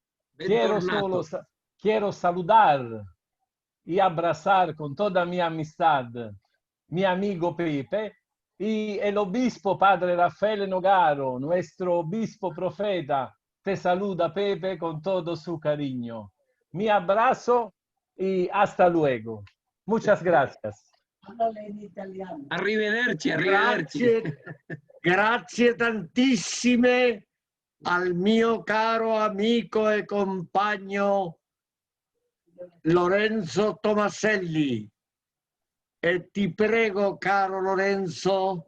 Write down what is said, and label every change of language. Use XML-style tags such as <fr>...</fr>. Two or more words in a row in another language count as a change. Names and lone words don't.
<es>Quiero saludar y abrazar con toda mi amistad mi amigo Pepe y el obispo Padre Rafael Nogaro, nuestro obispo profeta. Te saluda Pepe con todo su cariño. Mi abrazo y hasta luego. Muchas gracias.</es> <it>Arrivederci, arrivederci. Grazie tantissime al mio caro amico e compagno Lorenzo Tomaselli. E ti prego, caro Lorenzo.</it>